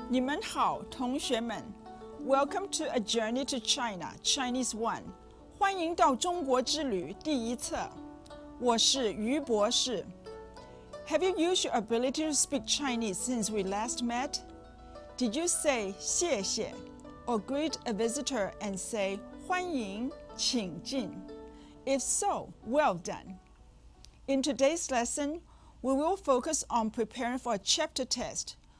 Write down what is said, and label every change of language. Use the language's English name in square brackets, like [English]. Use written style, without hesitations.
[Chinese] 们好，同学们 [English] Welcome to A Journey to China, Chinese 1. [Chinese] 欢迎到中国之旅第一册。我是于博士。 [English] Have you used your ability to speak Chinese since we last met? Did you say 谢谢 or greet a visitor and say [Chinese] 欢迎，请进? [English] If so, well done. In today's lesson, we will focus on preparing for a chapter test.